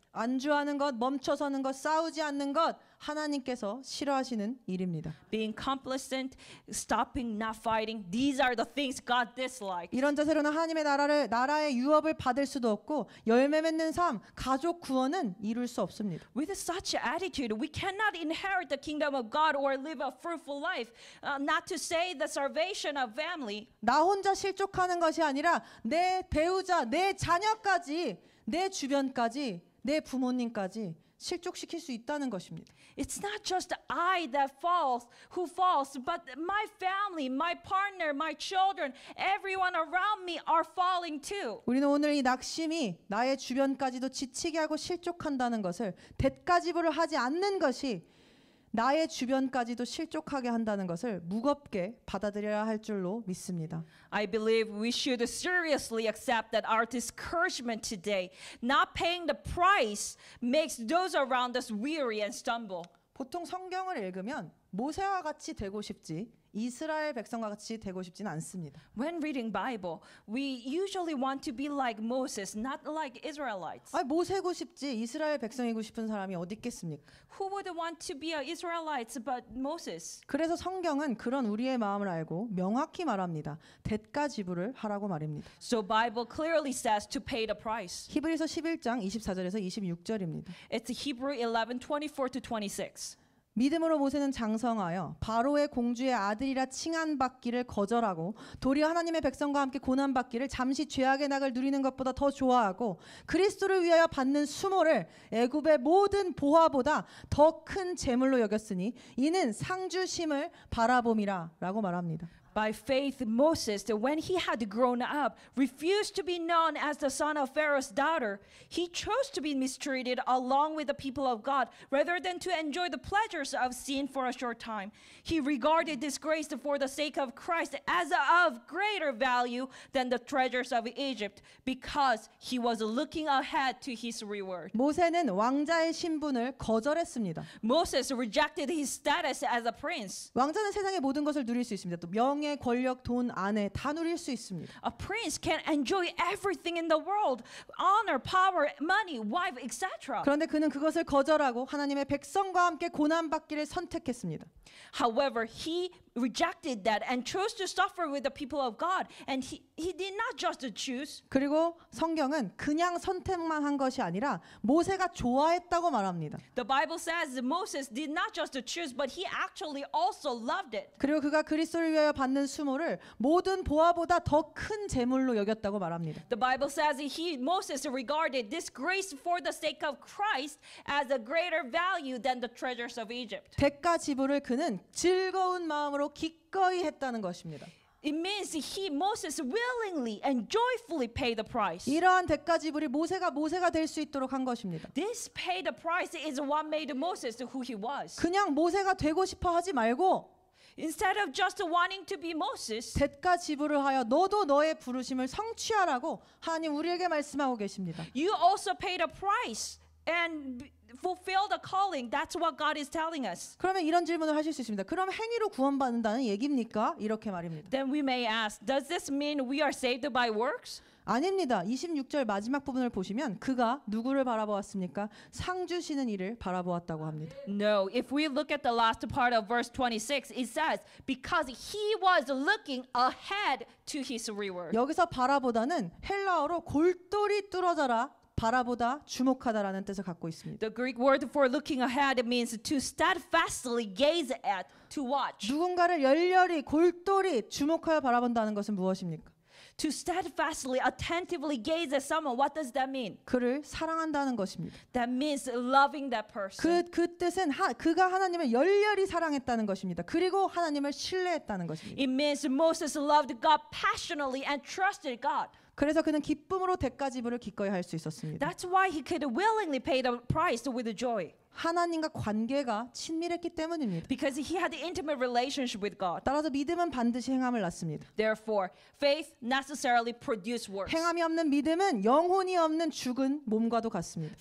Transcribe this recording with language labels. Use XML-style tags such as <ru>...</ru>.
<ko>안주하는 것, 멈춰서는 것, 싸우지 않는 것 하나님께서 싫어하시는 일입니다.</ko> <en>Being complacent, stopping, not fighting, these are the things God dislikes.</en> <ko>이런 자세로는 하나님의 나라의 유업을 받을 수도 없고 열매 맺는 삶, 가족 구원은 이룰 수 없습니다.</ko> <en>With such attitude, we cannot inherit the kingdom of God or live a fruitful life. Not to say the salvation of family.</en> <ko>나 혼자 실족하는 것이 아니라 내 배우자, 내 자녀까지, 내 주변까지, 내 부모님까지 실족시킬 수 있다는 것입니다.</ko> <en>It's not just I who falls, but my family, my partner, my children, everyone around me are falling too.</en> <ko>우리는 오늘 이 낙심이 나의 주변까지도 지치게 하고 실족한다는 것을 대가지불을 하지 않는 것이 나의 주변까지도 실족하게 한다는 것을 무겁게 받아들여야 할 줄로 믿습니다.</ko> <en>I believe we should seriously accept that our discouragement today, not paying the price, makes those around us weary and stumble.</en> <ko>보통 성경을 읽으면 모세와 같이 되고 싶지 이스라엘 백성과 같이 되고 싶지는 않습니다.</ko> <en>When reading Bible, we usually want to be like Moses, not like Israelites.</en> <ko>모세고 싶지 이스라엘 백성이고 싶은 사람이 어디 있겠습니까?</ko> <en>Who would want to be Israelites but Moses?</en> <ko>그래서 성경은 그런 우리의 마음을 알고 명확히 말합니다. 대가 지불을 하라고 말입니다.</ko> <en>So Bible clearly says to pay the price.</en> <ko>히브리서 11장 24절에서 26절입니다.</ko> <en>It's Hebrew 11:24 to 26.</en> <ko>믿음으로 모세는 장성하여 바로의 공주의 아들이라 칭한받기를 거절하고 도리어 하나님의 백성과 함께 고난받기를 잠시 죄악의 낙을 누리는 것보다 더 좋아하고 그리스도를 위하여 받는 수모를 애굽의 모든 보화보다 더 큰 재물로 여겼으니 이는 상주심을 바라봄이라 라고 말합니다.</ko> <en>By faith, Moses, when he had grown up, refused to be known as the son of Pharaoh's daughter. He chose to be mistreated along with the people of God rather than to enjoy the pleasures of sin for a short time. He regarded disgrace for the sake of Christ as of greater value than the treasures of Egypt because he was looking ahead to his reward.</en> <ko>모세는 왕자의 신분을 거절했습니다.</ko> <en>Moses rejected his status as a prince.</en> <ko>왕자는 세상의 모든 것을 누릴 수 있습니다. 또 명예, 권력, 돈, 아내 다 누릴 수 있습니다.</ko> <en>A prince can enjoy everything in the world, honor, power, money, wife, etc.</en> <ko>그런데 그는 그것을 거절하고 하나님의 백성과 함께 고난받기를 선택했습니다.</ko> <en>However, he rejected that and chose to suffer with the people of God. And he did not just choose.</en> <ko>그리고 성경은 그냥 선택만 한 것이 아니라 모세가 좋아했다고 말합니다.</ko> <en>The Bible says that Moses did not just choose, but he actually also loved it.</en> <ko>그리고 그가 그리스도를 위하여 받는 수모를 모든 보화보다 더 큰 재물로 여겼다고 말합니다.</ko> <en>The Bible says that Moses regarded this grace for the sake of Christ as a greater value than the treasures of Egypt.</en> <ko>대가 지불을 그는 즐거운 마음으로 기꺼이 했다는 것입니다.</ko> <en>It means Moses willingly and joyfully paid the price.</en> <ko>이러한 대가 지불이 모세가 될 수 있도록 한 것입니다.</ko> <en>This pay the price is what made Moses who he was.</en> <ko>그냥 모세가 되고 싶어 하지 말고</ko> <en>Instead of just wanting to be Moses,</en> <ko>대가 지불을 하여 너도 너의 부르심을 성취하라고 하나님 우리에게 말씀하고 계십니다.</ko> <en>you also paid a price and fulfill the calling. That's what God is telling us.</en> <ko>그러면 이런 질문을 하실 수 있습니다. 그럼 행위로 구원받는다는 얘기입니까? 이렇게 말입니다.</ko> <en>Then we may ask, does this mean we are saved by works?</en> <ko>아닙니다. 26절 마지막 부분을 보시면 그가 누구를 바라보았습니까? 상 주시는 이를 바라보았다고 합니다.</ko> <en>No, if we look at the last part of verse 26, it says, because he was looking ahead to his reward.</en> <ko>여기서 바라보다는 헬라어로 골똘히 뚫어져라, 바라보다, 주목하다라는 뜻을 갖고 있습니다.</ko> <en>The Greek word for looking ahead means to steadfastly gaze at, to watch.</en> <ko>누군가를 열렬히 골똘히 주목하여 바라본다는 것은 무엇입니까?</ko> <en>To steadfastly, attentively gaze at someone. What does that mean?</en> <ko>그를 사랑한다는 것입니다.</ko> <en>That means loving that person.</en> <ko>그 뜻은 그가 하나님을 열렬히 사랑했다는 것입니다. 그리고 하나님을 신뢰했다는 것입니다.</ko> <en>It means Moses loved God passionately and trusted God.</en> <ko>그래서 그는 기쁨으로 대가 지불을 기꺼이 할 수 있었습니다.</ko> <en>That's why he could willingly pay the price with joy.</en> <ko>하나님과 관계가 친밀했기 때문입니다.</ko> <en>Because he had the intimate relationship with God.</en> <ko>따라서 믿음은 반드시 행함을 낳습니다.</ko> <en>Therefore, faith necessarily produces works.</en> <ko>행함이 없는 믿음은 영혼이 없는 죽은 몸과도 같습니다.</ko>